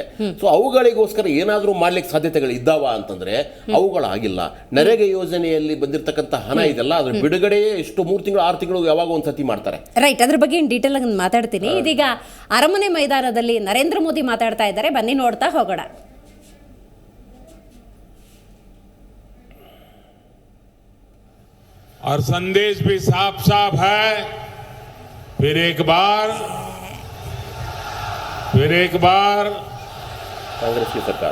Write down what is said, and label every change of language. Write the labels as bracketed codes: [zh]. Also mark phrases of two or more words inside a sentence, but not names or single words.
[kn] ಸೊ ಅವುಗಳಿಗೋಸ್ಕರ ಏನಾದರೂ ಮಾಡ್ಲಿಕ್ಕೆ ಸಾಧ್ಯತೆಗಳು ಇದ್ದಾವ ಅಂತಂದ್ರೆ ಅವುಗಳಾಗಿಲ್ಲ. ನರೇಗಾ ಯೋಜನೆಯಲ್ಲಿ ಬಂದಿರತಕ್ಕಂಥ ಹಣ ಇದೆಲ್ಲ ಅದ್ರ ಬಿಡುಗಡೆ ಎಷ್ಟು 3 ತಿಂಗಳು 6 ತಿಂಗಳು ಯಾವಾಗ ಒಂದ್ಸತಿ ಮಾಡ್ತಾರೆ. ರೈಟ್, ಅದ್ರ ಬಗ್ಗೆ ಡೀಟೇಲ್ ಆಗಿ ಮಾತಾಡ್ತೀನಿ. ಇದೀಗ ಅರಮನೆ ಮೈದಾನದಲ್ಲಿ ನರೇಂದ್ರ ಮೋದಿ ಮಾತಾಡ್ತಾ ಇದ್ದಾರೆ, ಬನ್ನಿ ನೋಡ್ತಾ ಹೋಗೋಣ. [hi] और संदेश भी साफ साफ है। फिर एक बार कांग्रेस की सरकार,